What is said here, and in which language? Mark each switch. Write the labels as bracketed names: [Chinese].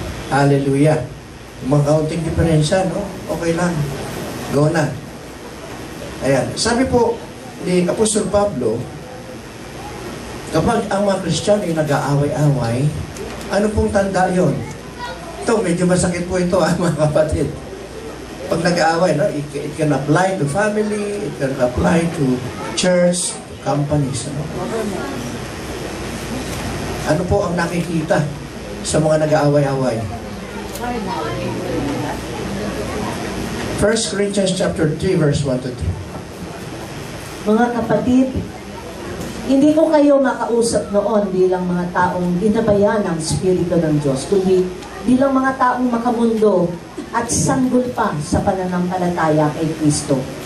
[Filipino] Hallelujah. Mga kaunting diferensya, no? Okay lang. Go na. Ayan. Sabi po ni Apostol Pablo, kapag ang mga Kristiyano ay nag-aaway-away, ano pong tanda yon? Ito, medyo masakit po ito, mga kapatid. Pag nag-aaway, no? [English] It can apply to family, it can apply to church, companies. [Filipino] Ano? Ano po ang nakikita sa mga nag-aaway-away? 1 Corinthians chapter 3 verse 1 to 2. Mga kapatid, hindi ko kayo makausap noon bilang mga taong ginabayan ng Espiritu ng Diyos, kundi bilang mga taong makamundo at sanggol pa sa pananampalataya kay Kristo.